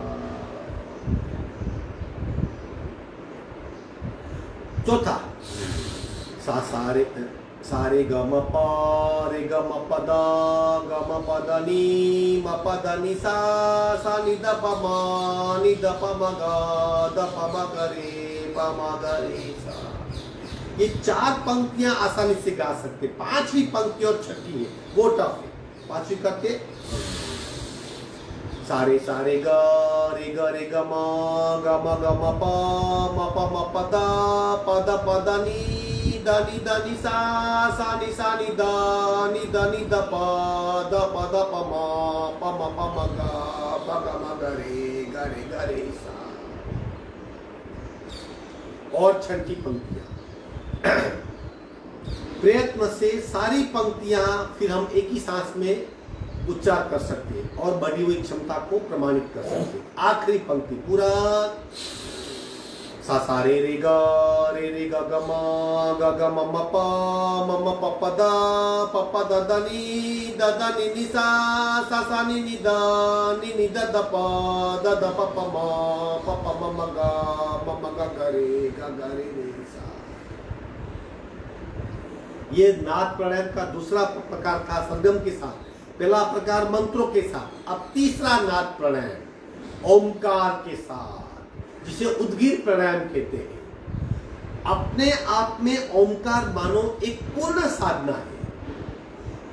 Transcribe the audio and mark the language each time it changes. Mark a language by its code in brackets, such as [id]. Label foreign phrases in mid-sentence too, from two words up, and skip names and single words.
[hi] चौथा, सा रे ग म प द नी सा नी द प म ग रे सा। ये चार पंक्तियां आसानी से गा सकते। पांचवी पंक्ति और छठी है वो टफ है। पांचवी करके, सा रे ग म प द नी सा नी द प म ग रे सा। और छठी पंक्तियां प्रयत्न से सारी पंक्तियां फिर हम एक ही सांस में उच्चार कर सकते हैं और बढ़ी हुई क्षमता को प्रमाणित कर सकते हैं। आखिरी पंक्ति पूरा, सा रे ग ग म प द नी सा नी द प म ग रे सा। ये नाद प्राणायाम का दूसरा प्रकार था सरगम के साथ, पहला प्रकार मंत्रों के साथ। अब तीसरा नाद प्राणायाम ओमकार के साथ, जिसे उद्गीर प्राणायाम कहते हैं। अपने आप में ओमकार मानो एक पूर्ण साधना है।